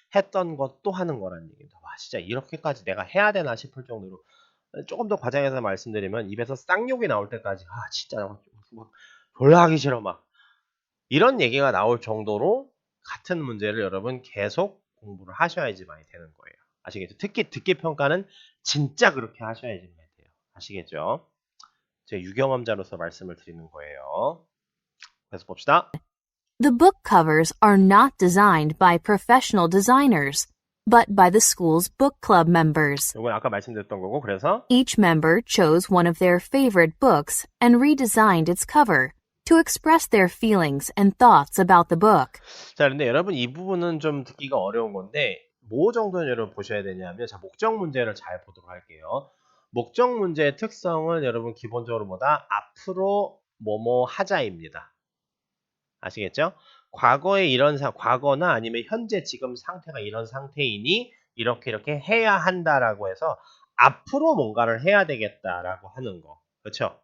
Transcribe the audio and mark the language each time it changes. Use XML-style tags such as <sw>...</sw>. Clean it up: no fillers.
<ko>했던 것 또 하는 거라는 얘기입니다. 와 진짜 이렇게까지 내가 해야 되나 싶을 정도로 조금 더 과장해서 말씀드리면 입에서 쌍욕이 나올 때까지 아 진짜 막 졸라 하기 싫어 막 이런 얘기가 나올 정도로 같은 문제를 여러분 계속 공부를 하셔야지만이 되는 거예요. 아시겠죠? 특히 듣기 평가는 진짜 그렇게 하셔야지만 돼요. 아시겠죠? 제 유경험자로서 말씀을 드리는 거예요. 그래서 봅시다.</ko> <en>The book covers are not designed by professional designers, but by the school's book club members.</en> <ko>이건 아까 말씀드렸던 거고 그래서</ko> <en>Each member chose one of their favorite books and redesigned its cover to express their feelings and thoughts about the book.</en> <ko>자, 근데 여러분 이 부분은 좀 듣기가 어려운 건데 뭐 정도는 여러분 보셔야 되냐면 자, 목적 문제를 잘 보도록 할게요. 목적 문제의 특성은 여러분 기본적으로 뭐다? 앞으로 뭐뭐 하자입니다. 아시겠죠? 과거에 이런 과거나 아니면 현재 지금 상태가 이런 상태이니 이렇게 해야 한다라고 해서 앞으로 뭔가를 해야 되겠다라고 하는 거. 그렇죠?</ko>